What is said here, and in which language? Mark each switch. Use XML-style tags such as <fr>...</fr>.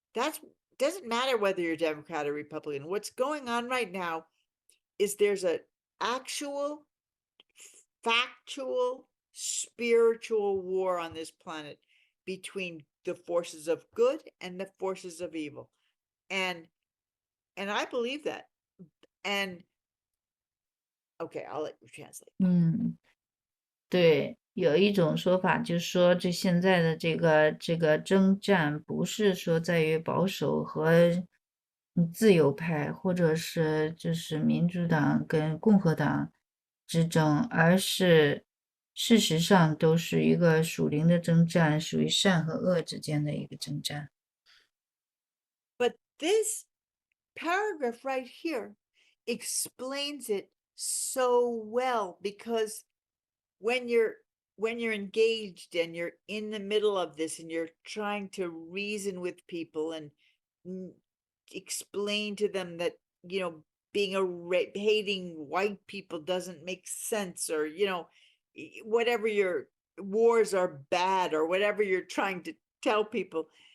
<en>Doesn't matter whether you're Democrat or Republican. What's going on right now is there's an actual factual spiritual war on this planet between the forces of good and the forces of evil. And I believe that. And okay, I'll let you translate.</en> <zh>对，有一种说法就是说，这现在的这个征战，不是说在于保守和自由派，或者是就是民主党跟共和党之争，而是事实上都是一个属灵的征战，属于善和恶之间的一个征战。</zh> <en>But this paragraph right here explains it so well, because when you're engaged and you're in the middle of this and you're trying to reason with people and explain to them that being hating white people doesn't make sense, or whatever your wars are bad, or whatever you're trying to tell people,</en>